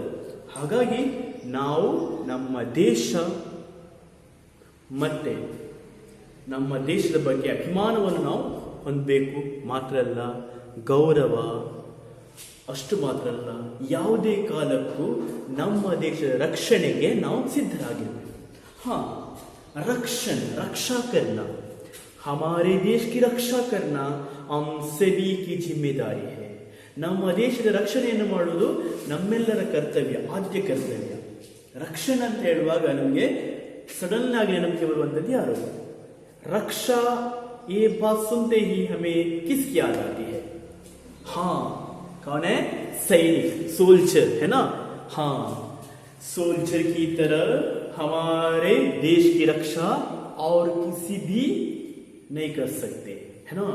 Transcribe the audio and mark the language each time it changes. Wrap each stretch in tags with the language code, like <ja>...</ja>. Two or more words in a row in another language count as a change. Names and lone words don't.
<kn>ಹಾಗಾಗಿ ನಾವು ನಮ್ಮ ದೇಶ ಮತ್ತೆ ನಮ್ಮ ದೇಶದ ಬಗ್ಗೆ ಅಭಿಮಾನವನ್ನು ನಾವು ಹೊಂದಬೇಕು. ಮಾತ್ರ ಅಲ್ಲ, ಗೌರವ ಅಷ್ಟು ಮಾತ್ರ ಅಲ್ಲ, ಯಾವುದೇ ಕಾಲಕ್ಕೂ ನಮ್ಮ ದೇಶದ ರಕ್ಷಣೆಗೆ ನಾವು ಸಿದ್ಧರಾಗಿರಬೇಕು.</kn> <hi>हाँ, रक्षा करना, हमारे देश की रक्षा करना हम सभी की जिम्मेदारी है.</hi> <kn>ನಮ್ಮ ದೇಶದ ರಕ್ಷಣೆಯನ್ನು ಮಾಡುವುದು ನಮ್ಮೆಲ್ಲರ ಕರ್ತವ್ಯ, ಆದ್ಯ ಕರ್ತವ್ಯ. ರಕ್ಷಣೆ ಅಂತ ಹೇಳುವಾಗ ನಮಗೆ ಸಡನ್ ಆಗಿ ನೆನಪಿಗೆ ಬರುವಂಥದ್ದು ಯಾರು?</kn> <hi>रक्षा, ये बात सुनते ही हमें किसकी याद आती है? हाँ, कौन है? सैनिक, सोल्जर, है ना? हाँ, सोल्जर की तरह हमारे देश की रक्षा और किसी भी नहीं कर सकते, है ना?</hi>